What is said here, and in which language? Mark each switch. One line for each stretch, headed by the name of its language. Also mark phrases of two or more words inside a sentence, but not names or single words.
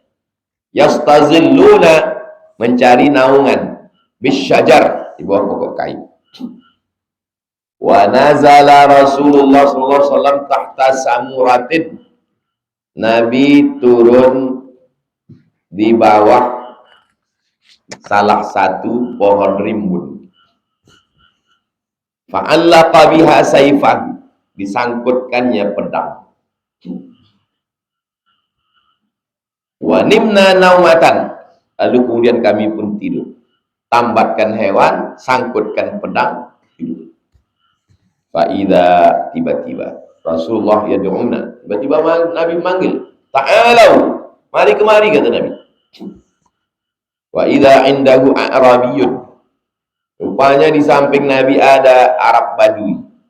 Indonesian: Yastazilluna, mencari naungan bisyajar, di bawah pokok kayu.
Arabic: ونزل رسول الله صلى الله عليه وسلم تحت سمرة,
Indonesian: Nabi turun di bawah salah satu pohon rimbun.
Arabic: فعلق بها سيفا,
Indonesian: disangkutkannya pedang.
Arabic: ونمنا نومة,
Indonesian: lalu kemudian kami pun tidur. Tambatkan hewan, sangkutkan pedang, tidur. Fa'idha, tiba-tiba
Arabic: رسول الله يدعونا,
Indonesian: tiba-tiba Nabi manggil, ta'alau, mari kemari, kata Nabi.
Arabic: وإذا عنده أعرابي,
Indonesian: rupanya di samping Nabi ada Arab Badui.